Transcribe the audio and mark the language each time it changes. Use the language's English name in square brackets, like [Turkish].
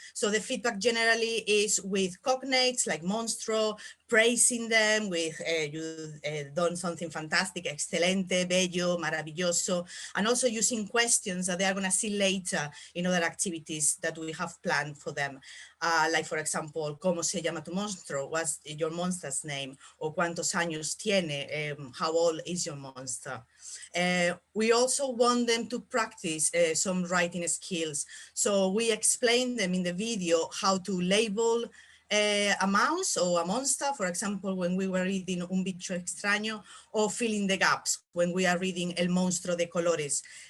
[English] So the feedback generally is with cognates like monstro, praising them with you've done something fantastic, [Spanish] excelente, bello, maravilloso, [English] and also using questions that they are going to see later in other activities that we have planned for them. Like, for example, [Spanish] ¿cómo se llama tu monstruo? [English] What's your monster's name? Or [Spanish] ¿cuántos años tiene? [English] How old is your monster? We also want them to practice some writing skills. So we explain them in the video how to label a mouse or a monster, for example, when we were reading Un bicho extraño, or fill in the gaps when we are reading El monstruo de colores.